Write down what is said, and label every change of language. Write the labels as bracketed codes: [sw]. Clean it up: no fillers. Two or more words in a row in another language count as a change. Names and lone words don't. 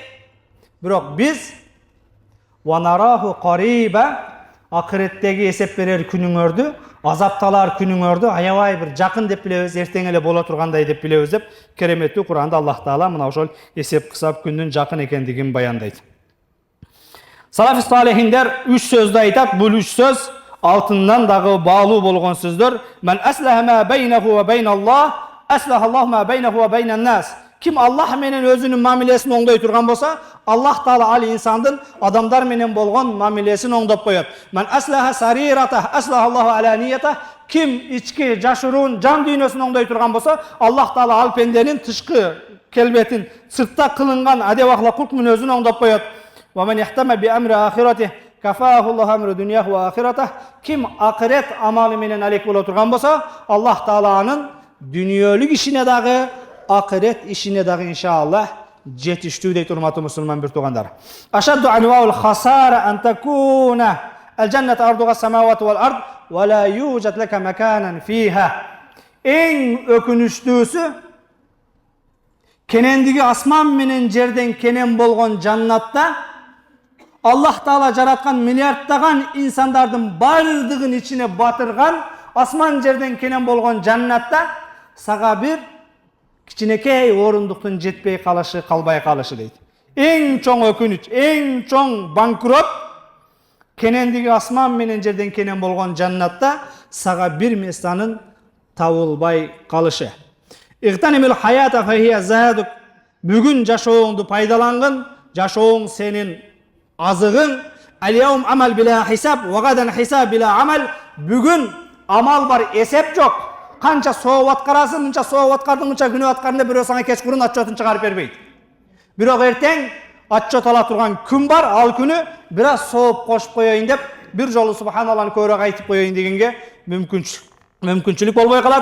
[ky] Бирок биз [ar] ونراه قريبا, [ky] акыреттеги эсеп берер күнүңөрдү, азапталар күнүңөрдү аябай бир жакын деп билебиз, эртең эле боло тургандай деп билебиз деп кереметтүү Кур'анда Аллах Таала мына ошол эсеп кысап күндүн жакын экендигин баяндайт. Салафи салихиндер 3 сөздү айтат. Бул 3 сөз алтындан дагы баалуу болгон сөздөр. [ar] من أصلح ما بينه وبين الله أصلح الله ما بينه وبين الناس. [ky] Ким Аллах менен өзүнүн мамилесин оңдой турган болса, Аллах Таала ал инсандын адамдар менен болгон мамилесин оңдоп коёт. [ar] من أصلح سريرته أصلح الله علانيته. [ky] Ким ички жашыруун жан дүйнөсүн оңдой турган болса, Аллах Таала ал пенденин тышкы келбетин, сыртта кылынган адеп акылык мүнөзүн оңдоп коёт. [ar] ومن يهتم بأمر آخرته كفاه الله أمر دنياه وآخرته. [ky] Ким акырет амалы менен алек боло турган болса, Аллах Тааланын дүйнөлүк ишине дагы, акырет ишине дагы иншаллах жетиштүү дейт урматтуу мусулман бир туугандар. [ar] أشد أنواع الخسارة أن تكون الجنة عرضها السماوات والأرض ولا يوجد لك مكانا فيها. [ky] Эң өкүнүчтүүсү кенендиги асман менен жерден кенен болгон жаннатта Аллах Таала жараткан миллиарддаган инсандардын бардыгын ичине батырган асман жерден кенен болгон жаннатта сага бир кичинекей орундуктун жетпей калышы, калбай калышы дейт. Эң чоң өкүнүч, эң чоң банкрот кенендиги асман менен жерден кенен болгон жаннатта сага бир местанын табылбай калышы. [ar] اغتنم الحياة فهي زادك. [ky] Бүгүн жашооңду пайдалангын, жашооң сенин азыгың. [ar] اليوم عمل بلا حساب وغدا حساب بلا عمل. [ky] Бүгүн амал бар, эсеп жок. Канча сооп аткарасың, мынча сооп аткардың, мынча күнөө аткарында бирөө сага кечкурун отчетун чыгарып бербейт. Бирок эртең отчет ала турган күн бар, ал күнү бир аз сооп кошуп коеюн деп, бир жолу субханаллахны көбүрөөк айтып коеюн дегенге мүмкүнчүлүк болбой калат.